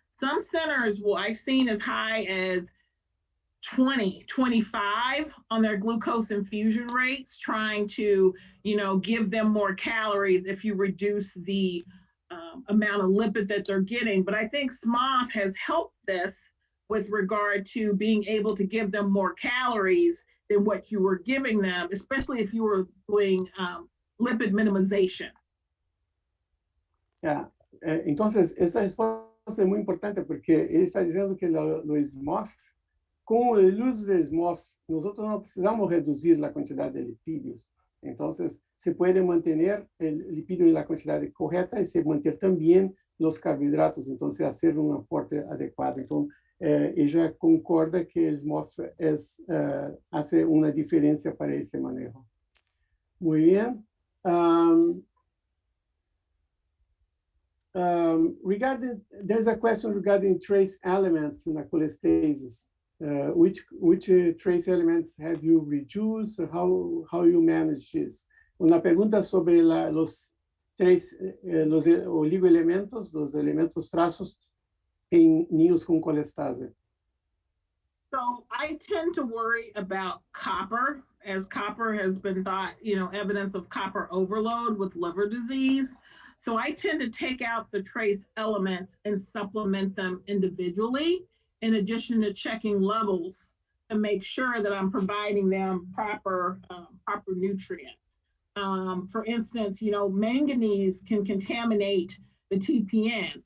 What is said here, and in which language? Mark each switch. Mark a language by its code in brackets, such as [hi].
[en] Some centers, I've seen as high as 20, 25 on their glucose infusion rates, trying to, give them more calories if you reduce the amount of lipid that they're getting. But I think SMOF has helped this with regard to being able to give them more calories than what you were giving them, especially if you were doing lipid minimization. Yeah. [es] Entonces, esa respuesta es muy importante porque [pt] ele está dizendo que [es] lo SMOF, [pt] com o uso de [es] SMOF, nosotros no precisamos reducir la cantidad de lipídios. Entonces, se puede mantener el lipídio en la cantidad correcta y se mantener también los carbohidratos, entonces hacer un aporte adecuado. Entonces, ella concorda que el SMOF hace una diferencia para este manejo. Muy bien. [en] There's a question regarding trace elements in a cholestasis. Which trace elements have you reduced? How you manage this? [es] Una pregunta sobre los oligoelementos, los elementos trazos en niños con colestase. [en] So I tend to worry about copper, as copper has been thought, evidence of copper overload with liver disease. So I tend to take out the trace elements and supplement them individually, in addition to checking levels to make sure that I'm providing them proper nutrients. For instance, manganese can contaminate the TPN.